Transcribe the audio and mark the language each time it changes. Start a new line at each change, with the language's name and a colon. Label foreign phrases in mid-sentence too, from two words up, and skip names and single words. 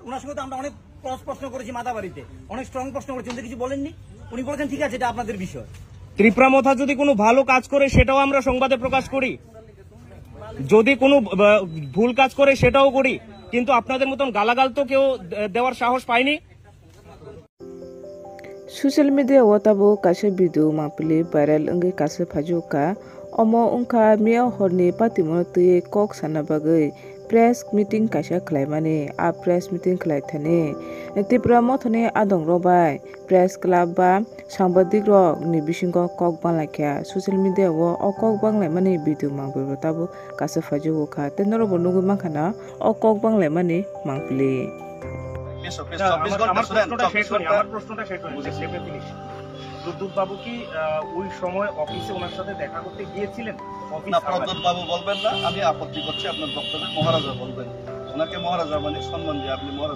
Bangla: ওনার সঙ্গে তো আমরা অনেক প্রশ্ন করেছি, মাতাবাড়িতে অনেক স্ট্রং প্রশ্ন করেছি, উনি কিছু বলেননি। উনি বলেছেন ঠিক আছে, এটা আপনাদের বিষয়। ত্রিপুরা মথা যদি কোনো ভালো কাজ করে সেটাও আমরা সংবাদে প্রকাশ করি, যদি কোনো ভুল কাজ করে সেটাও করি, কিন্তু আপনাদের মতন গালাগাল তো কেউ দেওয়ার সাহস পায়নি।
English: Social media
Kok Borok: watabo kase video mapili viral engi kase phajuka omo ungka mia horni patimo tuye kok sana bagai
English: press meeting
Kok Borok: kaisa khlaimani a
English: press meeting
Kok Borok: khlai thane Tripura mothone adong robai
English: press club
Kok Borok: ba sangbadik rok ni bisingo kok banglakya
English: social media
Kok Borok: wo o kok banglaimani video mangbo tabo kase phajuka tenoro bonugu makhana o kok banglaimani mangpili
Bangla: প্রদ্যুৎ বাবু কি ওই সময় অফিসে ওনার সাথে দেখা করতে গিয়েছিলেন? না, প্রদ্যুৎ বাবু বলবেন না, আমি আপত্তি করছি আপনার বক্তব্যে। মহারাজা বলবেন, ওনাকে মহারাজা মানে সম্মান দিয়ে আপনি মহারাজা।